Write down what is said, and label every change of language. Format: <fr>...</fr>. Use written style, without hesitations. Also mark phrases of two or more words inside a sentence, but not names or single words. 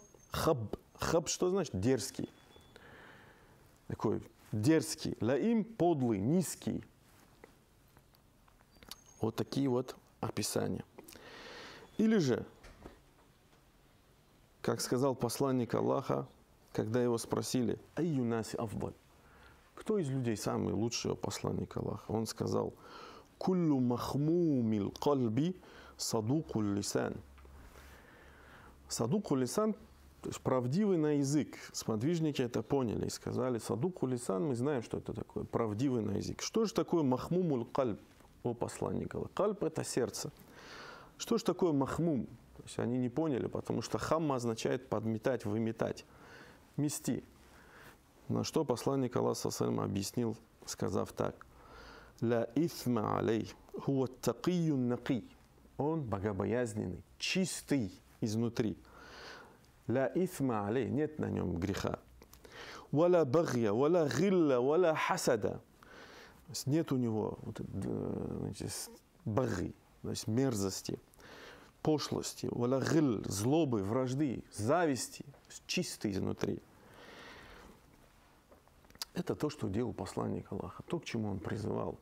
<ru>Хаб. Хаб что значит? Дерзкий. Такой дерзкий. Лаим подлый, низкий. Вот такие вот описания. Или же, как сказал посланник Аллаха, когда его спросили,</ru> <ar>«أي الناس أفضل?»</ar> <ru>Кто из людей самый лучший посланник Аллаха? Он сказал,</ru> <ar>«كل مخموم القلب صدوق اللسان». صدوق اللسان,</ar> <ru>то есть правдивый на язык. Сподвижники это поняли и сказали,</ru> <ar>«صدوق اللسان»,</ar> <ru>мы знаем, что это такое, правдивый на язык. Что же такое</ru> <ar>مخموم القلب,</ar> <ru>о посланник Аллаха? Кальб – это сердце. Что же такое махмум? То есть они не поняли, потому что хамма означает подметать, выметать, мести. На что посланник Аллаха объяснил, сказав так:</ru> <ar>«لا إثم عليه هو تقي نقي».</ar> <ru>Он богобоязненный, чистый изнутри.</ru> <ar>«لا إثم عليه»,</ar> <ru>нет на нем греха.</ru> <ar>«ولا بغي ولا غل ولا حسد».</ar> <ru>Нет у него баги, то есть мерзости, пошлости,</ru> <ar>ولا غل,</ar> <ru>злобы, вражды, зависти, чистый изнутри. Это то, что делал посланник Аллаха, то, к чему он призывал.</ru>